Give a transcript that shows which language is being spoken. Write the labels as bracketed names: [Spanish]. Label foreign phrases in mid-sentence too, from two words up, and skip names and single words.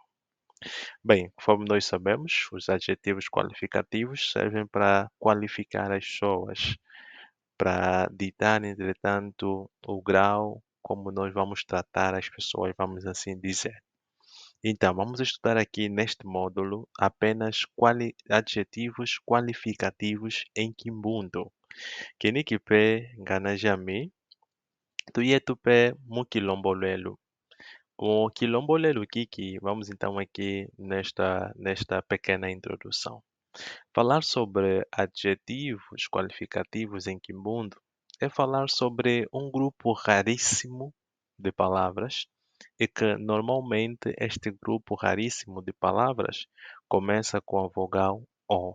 [Portuguese] Bem, conforme nós sabemos, os adjetivos qualificativos servem para qualificar as pessoas, para ditar, entretanto, o grau como nós vamos tratar as pessoas, vamos assim dizer. Então, vamos estudar aqui neste módulo apenas adjetivos qualificativos em Kimbundu. [Kimbundu] Kinikipe nganajami, tuyetupe mukilombolelo. O quilombolelo kiki, [Portuguese] vamos então aqui nesta pequena introdução. Falar sobre adjetivos qualificativos em Kimbundu é falar sobre um grupo raríssimo de palavras e que normalmente este grupo raríssimo de palavras começa com a vogal O.